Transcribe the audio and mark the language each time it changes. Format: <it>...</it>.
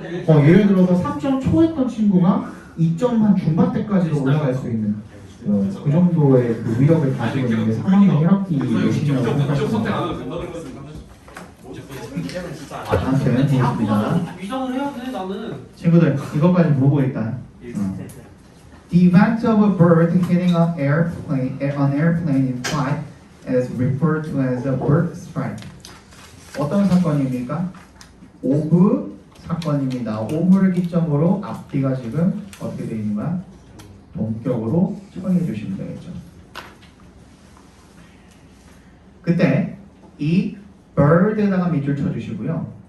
<ko>예를 들어서 3점 초했던 친구가 2점 한 중반 때까지도 올라갈 수 있는 그 정도의 그 위력을 가지고 있는 게 3학년 1학기 내신이라고 미적 선택 안 생각합니다. 해도 된다는 거지. 아무튼 재밌습니다. 위장을 해야 돼 나는. 친구들 이것까지 보고 일단.</ko> <en>The event of a bird hitting an airplane in flight is referred to as a bird strike.</en> <ko>어떤 사건입니까? 오브 사건입니다. 오브를 기점으로 앞뒤가 지금 어떻게 되어 있는 거야? 동격으로 처리해 주시면 되겠죠. 그때 이 bird에다가 밑줄 쳐주시고요.</ko>